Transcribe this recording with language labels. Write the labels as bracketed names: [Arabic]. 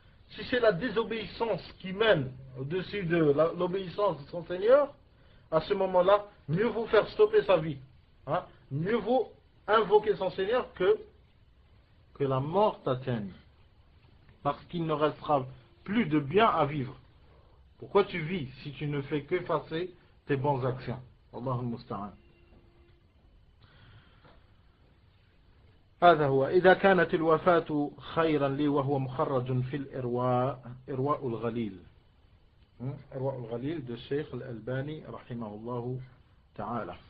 [French] Si c'est la désobéissance qui mène au-dessus de l'obéissance de son Seigneur, à ce moment-là, mieux vaut faire stopper sa vie. Hein? Mieux vaut invoquer son Seigneur que la mort t'atteigne. Parce qu'il ne restera plus de bien à vivre. Pourquoi tu vis si tu ne fais qu'effacer tes bonnes actions? [Arabic] Allahul musta'an. هذا هو إذا كانت الوفاة خيرا لي وهو مخرج في إرواء الغليل. [French] إرواء الغليل de Cheikh Al-Albani rahimahullah ta'ala.